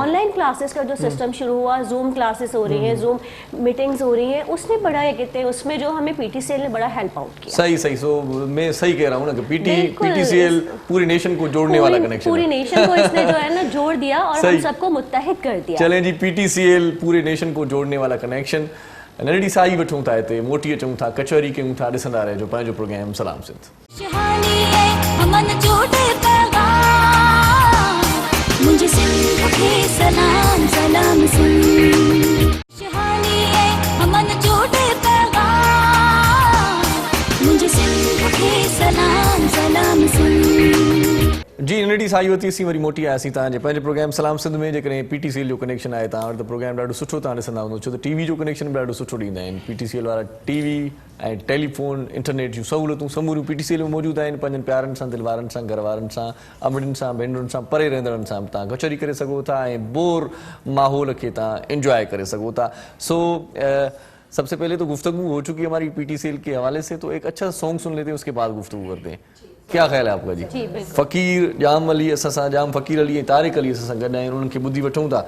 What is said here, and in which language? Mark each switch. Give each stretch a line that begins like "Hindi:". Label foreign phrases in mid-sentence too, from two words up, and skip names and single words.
English: online classes
Urdu: کا جو سسٹم شروع ہوا، زوم کلاسز ہو رہی ہیں، زوم میٹنگز ہو رہی ہیں، اس نے بڑا یہ کہتے ہیں اس میں جو ہمیں پی ٹی سی ایل نے بڑا
English: help out
Urdu: किया। صحیح صحیح. سو میں صحیح کہہ رہا ہوں نا کہ बिल्कुल। پی ٹی سی ایل پوری نیشن کو جوڑنے والا کنکشن पूरी है। نیشن کو اس نے جو ہے نا جوڑ دیا اور ہم सही। سب کو متحد کر دیا. چلیں جی، پی ٹی سی ایل پورے نیشن کو جوڑنے والا کنکشن.
Sindhi: नरड़ी साई वठूं था हिते, मोटी अचूं था, कचहरी कयूं था, ॾिसंदा रहिजो पंहिंजो प्रोग्राम सलाम सिंध। शहानी है अमन जोड़े पैगाम, मुझे सिंध के सलाम सलाम सिंध। शहानी है अमन जोड़े पैगाम, मुझे सिंध के सलाम सलाम सिंध। जी नरड़ी साई वती असीं वरी मोटी आयासीं तव्हांजे पंहिंजे प्रोग्राम सलाम सिंध में। जेकॾहिं पीटीसीएल जो कनेक्शन आहे तव्हां वटि, त प्रोग्राम ॾाढो सुठो तव्हां ॾिसंदा हूंदो, छो त टीवी जो कनेक्शन बि ॾाढो सुठो ॾींदा आहिनि। पीटीसीएल वारा टीवी ऐं टेलीफोन इंटरनेट जूं सहूलियतूं समूरियूं पीटीसीएल में मौजूदु आहिनि। पंहिंजनि प्यारनि सां, दिलवारनि सां, घर वारनि सां, अमड़ियुनि सां, भेनरुनि सां, परे रहंदड़नि सां तव्हां कचहरी करे सघो था ऐं बोर माहौल खे तव्हां इंजॉय करे सघो था।
Urdu: سو سب سے پہلے تو گفتگو ہو چکی ہے ہماری پی ٹی سی ایل کے حوالے سے، تو ایک اچھا سانگ سن لیتے ہیں، اس کے بعد گفتگو کرتے ہیں. کیا خیال ہے آپ کا جی?
Sindhi: फ़कीर जाम अली असां सां, जाम फ़कीर अली ऐं तारिक अली असां सां गॾु आहिनि, उन्हनि खे ॿुधी वठूं था।